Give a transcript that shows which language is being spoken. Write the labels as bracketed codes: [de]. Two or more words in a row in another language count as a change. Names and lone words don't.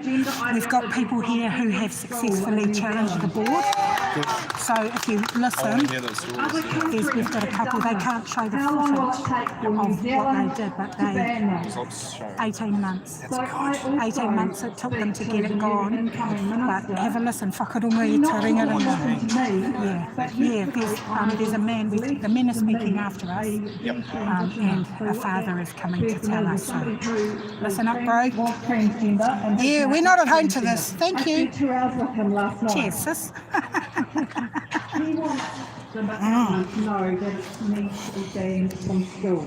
[en] We've got people here who have successfully challenged the board. So if you listen, we've got a couple, they can't show the footage of what they did, but they... 18 months. 18 months it took them to get it gone. But have a listen, [mi] whakarongo i taringa. [en] Yeah, there's a man, the men are speaking after us, and a father is coming to tell us. So listen up, bro. Yeah, we're not at home to this. Thank you. 2 hours with him last night. Cheers, sis. He wants the government to know that it needs to be banned from school.